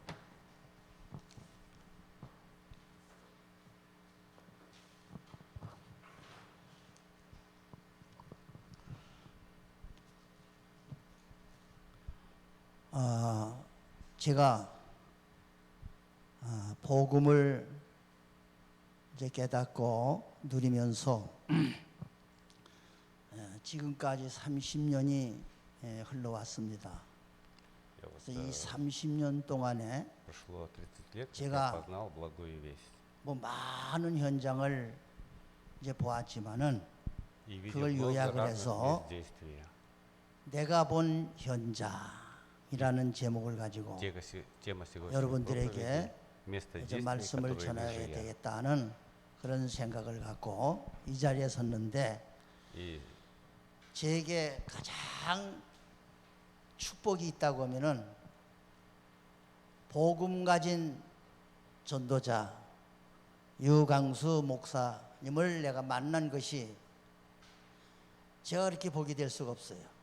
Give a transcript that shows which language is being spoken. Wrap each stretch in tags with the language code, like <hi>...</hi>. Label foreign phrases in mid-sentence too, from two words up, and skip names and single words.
<ko>제가 복음을 이제 깨닫고 누리면서 지금까지 30년이 흘러왔습니다. 그래서 이 30년 동안에</ko> <ru>Прошло 30 лет, как</ru> <ko>제가</ko> <ru>я познал благую весть.</ru> <ko>뭐 많은 현장을 이제 보았지만은</ko> <ru>И видел</ru> <ko>그걸</ko> <ru>много</ru> <ko>요약을</ko> <ru>разных</ru> <ko>해서</ko> <ru>мест действия.</ru> <ko>내가 본 현장이라는 제목을 가지고</ko> <ru>Тема сегодняшней</ru> <ko>여러분들에게</ko> <ru>проповеди место</ru> <ko>이제</ko> <ru>действия,</ru> <ko>말씀을</ko> <ru>которое</ru> <ko>전해야</ko> <ru>вижу я.</ru> <ko>되겠다는 그런 생각을 갖고 이 자리에 섰는데</ko> <ru>И</ru> <ko>제게 가장 축복이 있다고 하면은 복음 가진 전도자 유강수 목사님을 내가 만난 것이 제가 그렇게 보게 될 수가 없어요.</ko>